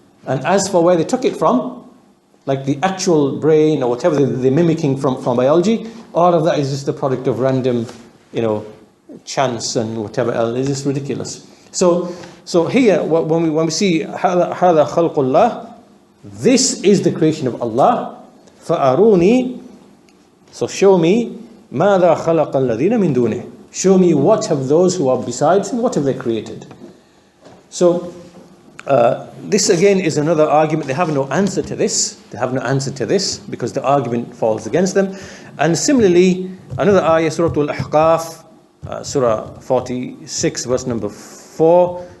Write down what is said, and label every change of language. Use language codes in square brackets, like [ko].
[en] And as for where they took it from, like the actual brain or whatever they're mimicking from biology, all of that is just the product of random, chance and whatever else. It's just ridiculous. So here, when we see [ar] هذا خلق الله, [en] this is the creation of Allah. [ar] فأروني, [en] so show me [ar] ماذا خلق الذين من دونه. [en] Show me what have those who are besides him, what have they created. So this again is another argument. They have no answer to this. Because the argument falls against them. And similarly, another ayah, Surah Al-Ahqaf, Surah 46, verse number 4.